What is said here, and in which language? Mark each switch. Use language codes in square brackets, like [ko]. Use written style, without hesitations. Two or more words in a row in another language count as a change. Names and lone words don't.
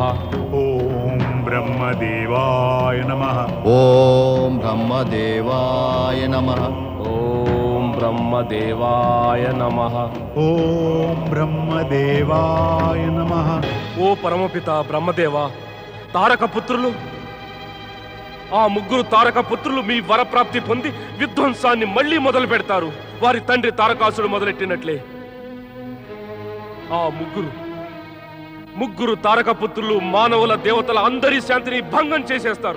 [sa] ओम ब्रह्मदेवाय नमः। ओम ब्रह्मदेवाय नमः। ओम ब्रह्मदेवाय नमः। ओम ब्रह्मदेवाय नमः। ओ परमपिता ब्रह्मदेवा, [te] తారక పుత్రులు, ఆ ముగ్గురు తారక పుత్రులు మీ వరప్రాప్తి పొంది విధ్వంసాన్ని మళ్లీ మొదలు పెడతారు. వారి తండ్రి తారకాసుడు మొదలెట్టినట్లే ఆ ముగ్గురు తారక పుత్రులు మానవుల దేవతల అందరి శాంతిని భంగం చేసేస్తారు.